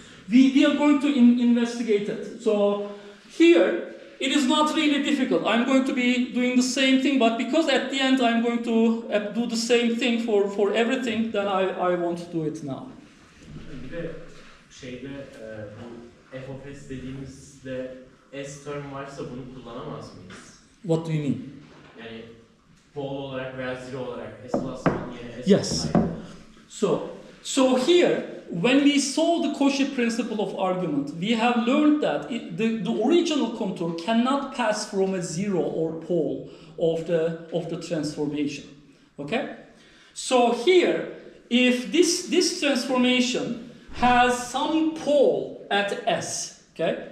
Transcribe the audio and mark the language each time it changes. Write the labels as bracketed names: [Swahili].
[English] We are going to investigate it. So here, it is not really difficult. I'm going to be doing the same thing, but because at the end I'm going to do the same thing for everything, then I want to do it now. [Turkish] Bir de şeyde bu f of s dediğimizde s term varsa bunu kullanamaz mıyız? [English] What do you mean? [Turkish] Yani pol olarak veya zero olarak s plus 1 yerine s [English] Yes. So here, when we solve the Cauchy principle of argument, we have learned that the original contour cannot pass from a zero or pole of the transformation. Okay? So here, if this transformation has some pole at S, okay?